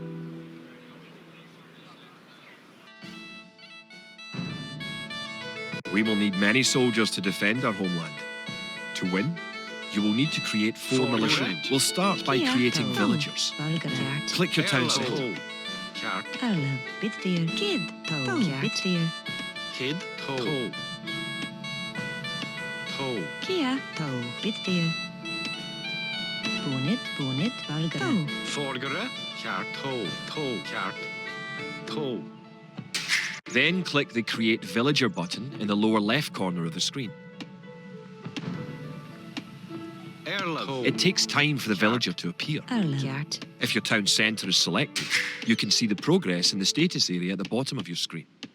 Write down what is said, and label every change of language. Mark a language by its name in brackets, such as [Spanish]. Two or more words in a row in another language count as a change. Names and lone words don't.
[English] We will need many soldiers to defend our homeland. To win, you will need to create 4 militia. We'll start by creating villagers. Click your town centre. Kart. Erlov. Bitfir. Kid. Toe. Bitfir. Kid. Toe. Toe. Kia. Toe. Bitfir. Boonit. Boonit. Valgara. Forgere. Kart. Toe. Toe. Kart. Toe. Then click the Create Villager button in the lower left corner of the screen. Erlov. It takes time for the villager to appear. Erlov. If your town centre is selected, you can see the progress in the status area at the bottom of your screen.